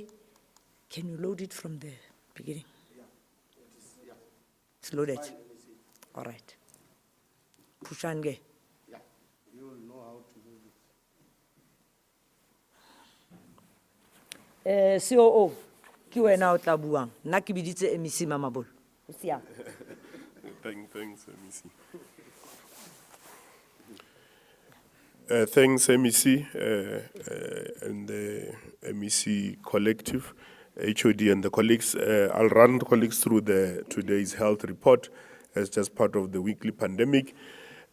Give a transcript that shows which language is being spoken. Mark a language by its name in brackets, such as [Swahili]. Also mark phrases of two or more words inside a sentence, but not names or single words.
[English] Can you load it from the beginning? Yeah. It's loaded. All right. Push on. Yeah, you will know how to move it. [Tswana] COO, ki wena o tla buang. Nna ke biditse MEC Mamabolo. O siame. [English] Thanks, MEC. Thanks, MEC, and the MEC collective, HOD and the colleagues. I'll run the colleagues through today's health report as just part of the weekly pandemic.